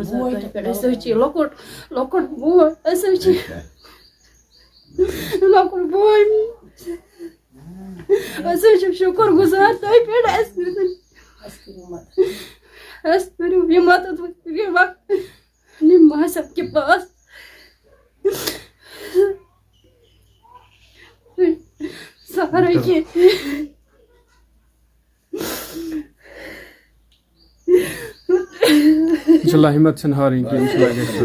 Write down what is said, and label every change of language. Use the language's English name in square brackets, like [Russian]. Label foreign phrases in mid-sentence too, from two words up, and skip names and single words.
[Kashmiri] گُزار تۄہہِ پٮ۪ٹھ أسۍ حظ چھِ لۄکُٹ بوے أسۍ حظ چھِ لۄکُٹ بوے أسۍ حظ چھِ شُکر گُزار تۄہہِ پٮ۪ٹھ اَسہِ کٔرِو یہِ مدد یہِ وقت نِمہٕ [Urdu] صاحب کے پاس [Kashmiri] سہارا کینٛہہ انشاءاللہ ہمت چھنہٕ ہارٕنۍ کینٛہہ انشاءاللہ گژھِ